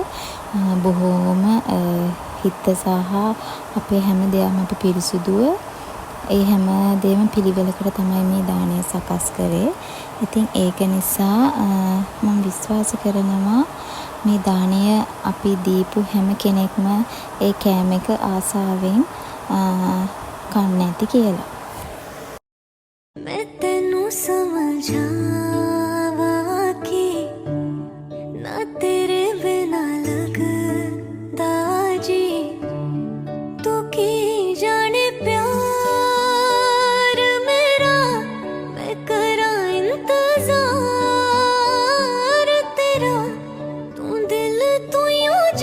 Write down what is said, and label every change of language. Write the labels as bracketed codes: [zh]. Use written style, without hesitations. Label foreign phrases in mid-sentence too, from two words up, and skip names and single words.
[si] බොහෝම හිත සහ අපේ හැම දෙයක්ම අපි පිරිසුදුව ඒ හැම දෙයක්ම පිළිවෙලකට තමයි මේ දානය සකස් කරේ. ඉතින් ඒක නිසා මම විශ්වාස කරනවා මේ දානය අපි දීපු හැම කෙනෙක්ම ඒ කෑම එක ආසාවෙන් කන්න ඇති කියලා. [pa] ਮੈਂ ਤੈਨੂੰ ਸਮਝਾਵਾਂ ਕਿ ਨਾ ਤੇਰੇ ਬਿਨਾ ਲਗਦਾ ਜੀ ਤੂੰ ਕੀ ਜਾਣੇ ਪਿਆਰ ਮੇਰਾ ਮੈਂ ਕਰਾਂ ਇੰਤਜ਼ਾਰ ਤੇਰਾ ਤੂੰ ਦਿਲ ਤੂੰ ਯੂੰ